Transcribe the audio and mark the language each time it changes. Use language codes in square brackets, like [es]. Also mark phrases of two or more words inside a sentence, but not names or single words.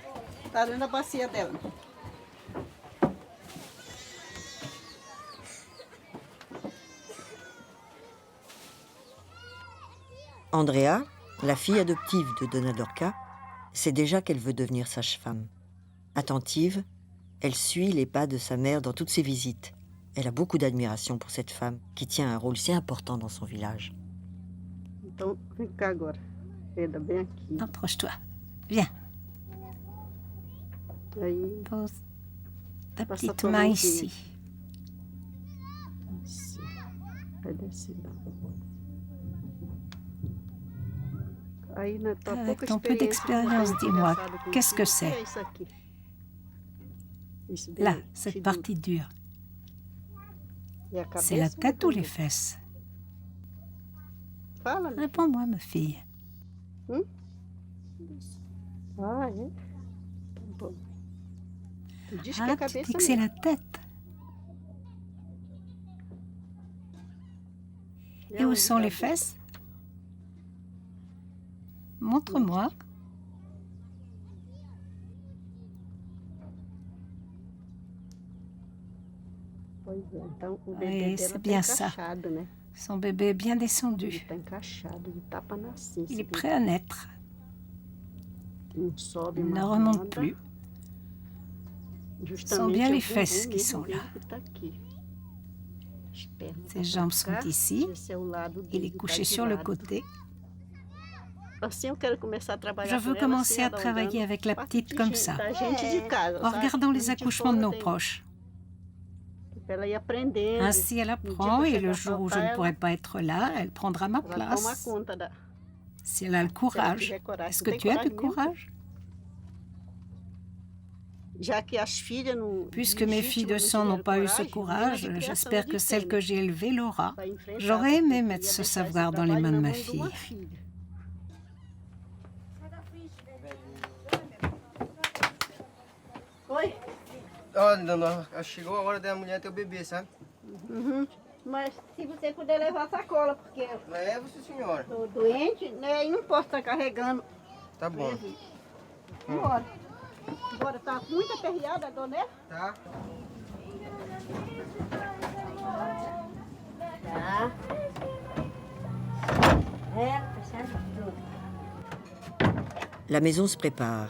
[pt] Tá dentro da bacia dela. [fr] Andrea, la fille adoptive de Donna Dorca, sait déjà qu'elle veut devenir sage-femme. Attentive, elle suit les pas de sa mère dans toutes ses visites. Elle a beaucoup d'admiration pour cette femme qui tient un rôle si important dans son village. [pt] Então, vem cá agora. Eda, bem aqui. [fr] Approche-toi. Viens. [pt] Aí, [fr] Pose ta [pt] Passe [fr] petite [pt] tua [fr] main [pt] mãozinha. [fr] ici. [pt] assim. Vai descendo. Aí, na tua [fr] Avec [pt] pouca [fr] ton peu d'expérience, dis-moi, qu'est-ce que c'est? [pt] É isso aqui. Isso daí, [fr] Là, [pt] te [fr] cette [pt] duro. [fr] partie dure. [pt] E a cabeça, [fr] C'est la tête ou les [pt] depois? [fr] fesses? [pt] Fala. [fr] Réponds-moi, ma fille. [pt] Ah, é? Tá bom. Tu diz que é a [fr] Ah, tu [pt] cabeça [fr] dis que c'est [pt] mesmo. [fr] la tête. Et où [pt] onde [fr] sont [pt] tá [fr] les [pt] a boca? [fr] fesses? Montre-moi. [pt] Pois é, então o [fr] Oui, [pt] bebê [fr] c'est [pt] dela tá [fr] bien ça. [pt] encaixado, né? [fr] Son bébé est bien [pt] Ele [fr] descendu. [pt] tá encaixado, ele tá pra nascer. [fr] Il [pt] esse [fr] est [pt] bebê. [fr] prêt à naître. [pt] Não sobe [fr] Il ne [pt] mais [fr] remonte [pt] nada. [fr] plus. [pt] Justamente [fr] bien [pt] é o [fr] les fesses [pt] bumbum [fr] qui [pt] mesmo [fr] sont [pt] dele [fr] là. [pt] que tá aqui. As pernas [fr] Ses [pt] tá pra [fr] jambes sont [pt] cá, [fr] ici. [pt] esse é o lado [fr] Il [pt] dele [fr] est [pt] que tá [fr] couché [pt] de [fr] sur le [pt] lado. [fr] côté. Je veux commencer à travailler avec la petite comme ça, en regardant les accouchements de nos proches. Ainsi, elle apprend et le jour où je ne pourrai pas être là, elle prendra ma place. Si elle a le courage. Est-ce que tu as le courage? Puisque mes filles de sang n'ont pas eu ce courage, j'espère que celle que j'ai élevée l'aura. J'aurais aimé mettre ce savoir dans les mains de ma fille. [pt] Ó, dona, chegou a hora da mulher ter o bebê, sabe? Mas se você puder levar a sacola, porque eu Levo, sim, senhora. estou doente, né? E não posso estar carregando. Tá bom. Bora. Bora, tá muito aperreada a dor, né? Tá. Tá. [fr] La maison se prépare.